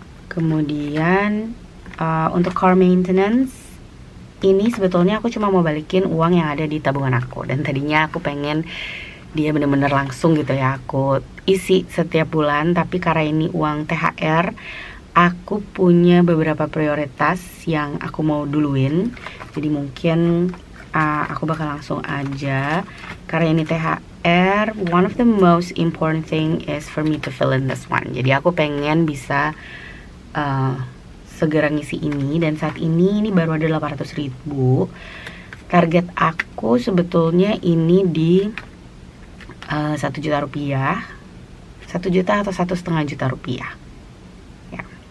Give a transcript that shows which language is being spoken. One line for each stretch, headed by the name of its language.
Indonesian: Kemudian untuk car maintenance, ini sebetulnya aku cuma mau balikin uang yang ada di tabungan aku. Dan tadinya aku pengen dia bener-bener langsung gitu ya, aku isi setiap bulan. Tapi karena ini uang THR, aku punya beberapa prioritas yang aku mau duluin. Jadi mungkin aku bakal langsung aja. Karena ini THR,
English: one of the most important thing is for me to fill in this one.
Indonesian: Jadi aku pengen bisa segera ngisi ini, dan saat ini baru ada 800.000. Target aku sebetulnya ini di 1 juta rupiah, 1 juta atau 1,5 juta rupiah ya.